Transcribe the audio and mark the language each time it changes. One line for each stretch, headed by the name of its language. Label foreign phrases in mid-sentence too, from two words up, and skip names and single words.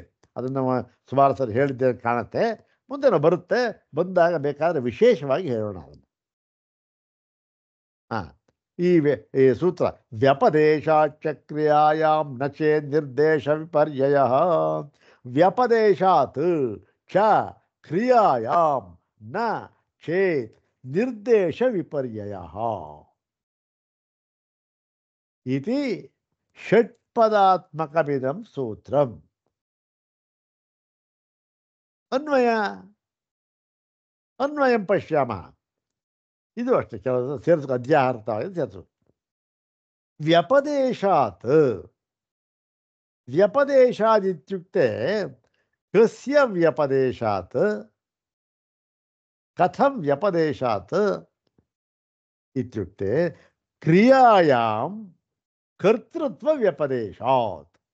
Kannada: ಅದನ್ನು ಸುಮಾರು ಸರಿ ಹೇಳಿದ್ದೆ ಕಾಣುತ್ತೆ, ಮುಂದೆನೂ ಬರುತ್ತೆ. ಬಂದಾಗ ಬೇಕಾದರೆ ವಿಶೇಷವಾಗಿ ಹೇಳೋಣ ಅದನ್ನು.
Sanskrit: ಹಾಂ,
Kannada: ಈ ಸೂತ್ರ
Sanskrit: ವ್ಯಪದೇಶಾಚ ಕ್ರಿಯಾಯಾಂ ನ ಚೇತ್ ನಿರ್ದೇಶ ವಿಪರ್ಯಯ. ವ್ಯಪದೇಶಾತ್ ಚ ಕ್ರಿಯಾಯಾಂ ನ ಚೇತ್ ನಿರ್ದೇಶ ವಿಪರ್ಯಯ ಇತಿ ಷಟ್ಪದಾತ್ಮಕಮಿದಂ ಸೂತ್ರಂ. ಅನ್ವಯಂ ಪಶ್ಯಾಮಃ.
Kannada: ಇದು ಅಷ್ಟೇ, ಕೆಲವು ಸೇರಿಸ್ಕೊ, ಅಧ್ಯಾಹಾರವಾಗಿ ಸೇರಿಸು.
Sanskrit: ವ್ಯಪದೇಶಾತ್, ವ್ಯಪದೇಶಾದಿತ್ಯುಕ್ತೆ ಕಸ್ಯ ವ್ಯಪದೇಶಾತ್, ಕಥಂ ವ್ಯಪದೇಶಾತ್ ಇತ್ಯುಕ್ತೆ ಕ್ರಿಯಾಯಾಂ ಕರ್ತೃತ್ವ ವ್ಯಪದೇಶಾತ್.